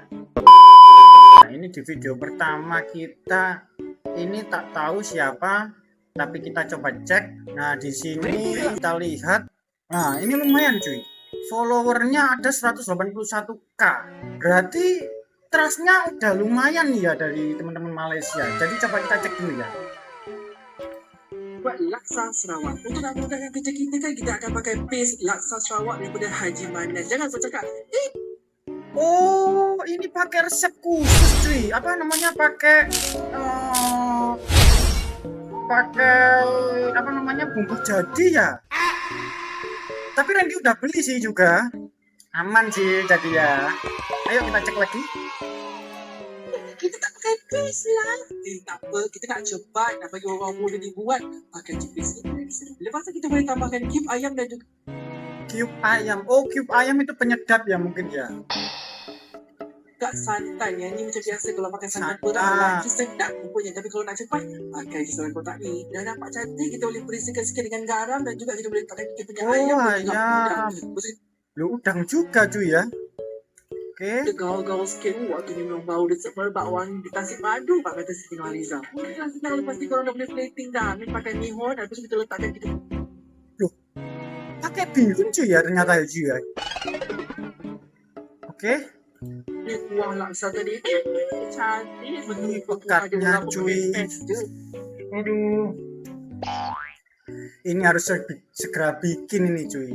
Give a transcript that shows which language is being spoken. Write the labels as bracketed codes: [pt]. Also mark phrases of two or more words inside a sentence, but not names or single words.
[id] Nah, ini di video pertama kita ini tak tahu siapa, tapi kita coba cek. Nah, di sini kita lihat. Nah, ini lumayan cuy. Followernya ada 181k. Berarti trustnya udah lumayan nih ya dari teman-teman Malaysia. Jadi coba kita cek dulu ya. [ms] Buat laksa Sarawak. Untuk nak mudahkan kerja kita kan kita akan pakai paste laksa Sarawak daripada Haji Manas. Jangan bercakap, [id] oh ini pakai resep khusus cuy. Apa namanya, pakai apa namanya, bumbu jadi ya. Tapi Randy udah beli sih juga. Aman sih jadi ya. Ayo kita cek lagi. [ms] kita tak pakai paste lah. Tak apa, kita nak cepat nak bagi orang muda ni buat pakai paste ni. Lepas tu kita boleh tambahkan cube ayam dan juga Cube ayam. [id] Oh, cube ayam itu penyedap ya mungkin ya. [ms] santan. Yang ni macam biasa kalau pakai santan Santan. perak lah. Dia sedap rupanya. Tapi kalau nak cepat, pakai kisaran kotak ni. Dan nampak cantik, kita boleh beri sikit-sikit dengan garam dan juga kita boleh pakai kita punya ayam. [id] Ayam. Lu udang juga cuy ya. Oke. [ms] Dia gaul-gaul sikit. Waktu ni memang bau dia semerbak wangi di Tasik Madu. Pak kata Siti Nurhaliza. Senang lepas ni korang dah boleh plating dah. Ni pakai mihon. Habis kita letakkan kita. [id] Loh, pakai bihun cuy ya ternyata ya cuy ya. Oke. [ms] Ni kuah laksa tadi. Cantik. [id] Ini pekatnya cuy. Aduh. Ini harus segera bikin ini cuy.